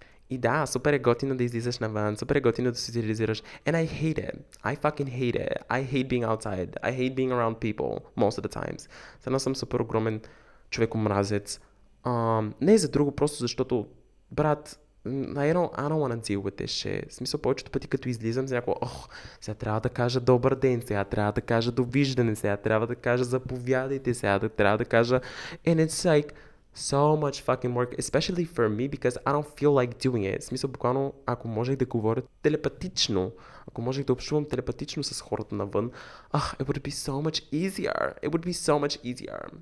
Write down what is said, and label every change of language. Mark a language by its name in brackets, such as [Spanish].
[Bulgarian] И да, супер е готино да излизаш навън, супер е готино да социализираш. [English] And I hate it. I fucking hate it. I hate being outside. I hate being around people most of the times. [Bulgarian] Сега съм супер огромен човек-омразец. Не е за друго, просто защото, брат, [English] I don't want to deal with this shit. [Bulgarian] В смисъл, повечето пъти като излизам, сега трябва да кажа добър ден, сега трябва да кажа довиждане, сега трябва да кажа заповядайте, сега трябва да кажа... [English] And it's like so much fucking work, especially for me, because I don't feel like doing it. [Bulgarian] В смисъл, буквално, ако можех да говоря телепатично, ако можех да общувам телепатично с хората навън, [English] it would be so much easier. It would be so much easier.